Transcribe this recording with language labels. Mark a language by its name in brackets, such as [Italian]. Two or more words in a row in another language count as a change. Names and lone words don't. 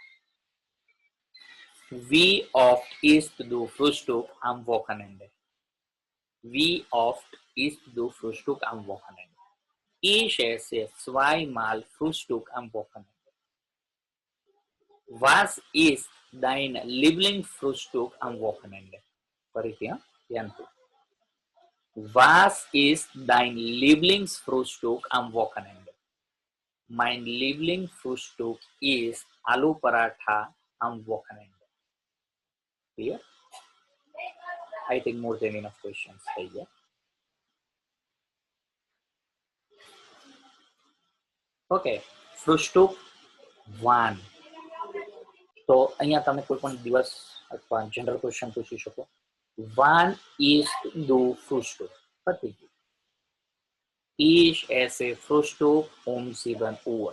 [German] Wie oft isst du Frühstück am Wochenende? Wie oft isst du Frühstück am Wochenende? Ich esse 2-mal Frühstück am Wochenende. Was ist dein Lieblingsfrühstück am Wochenende? [Gujarati] ફરીથી ધ્યાનથી. [German] Was ist dein Lieblingsfrühstück am Wochenende? Mein Lieblingsfrühstück ist Aloo Paratha am Wochenende. [English] Clear? I think more than enough questions [Gujarati] થઈ ગયા. [German] Okay, Frühstück wann. [Gujarati] તો અહીંયા તમે કોઈ પણ દિવસ અથવા જનરલ ક્વેશ્ચન પૂછી શકો. [German] Wann ist du Frühstück? [Gujarati] પતી ગયું. [German] Ich esse Frühstück um 7 Uhr.